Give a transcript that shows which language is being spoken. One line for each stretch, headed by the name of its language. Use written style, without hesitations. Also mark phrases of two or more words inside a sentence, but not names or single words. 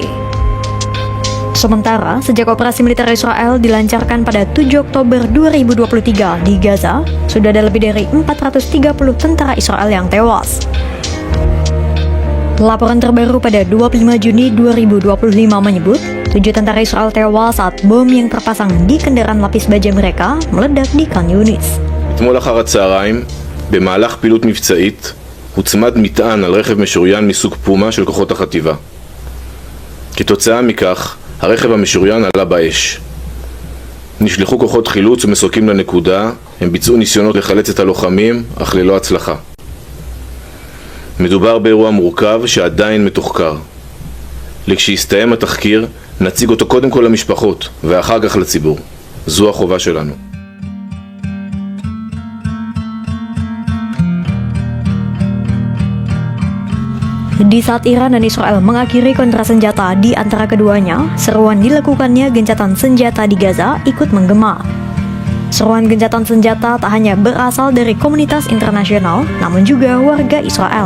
Indonesian: Sementara, sejak operasi militer Israel dilancarkan pada 7 Oktober 2023 di Gaza, sudah ada lebih dari 430 tentara Israel yang tewas. Laporan terbaru pada 25 Juni 2025 menyebut, 7 tentara Israel tewas saat bom yang terpasang di kendaraan lapis baja mereka meledak di Khan Yunis.
Hebrew: אתמול אחר הצהריים, במהלך פעילות מבצעית, הוצמד מטען על רכב משוריין מסוג פומה של כוחות החטיבה. כתוצאה מכך, הרכב המשוריין עלה באש. נשלחו כוחות חילוץ ומסוקים לנקודה, הם ביצעו ניסיונות לחלץ את הלוחמים, אך ללא הצלחה. מדובר באירוע מורכב שעדיין מתוחקר. לכשיסתיים התחקיר, נציג אותו קודם כל למשפחות, ואחר כך לציבור. זו החובה שלנו.
Indonesian: Di saat Iran dan Israel mengakhiri kontrak senjata di antara keduanya, seruan dilakukannya gencatan senjata di Gaza ikut menggema. Seruan gencatan senjata tak hanya berasal dari komunitas internasional, namun juga warga Israel.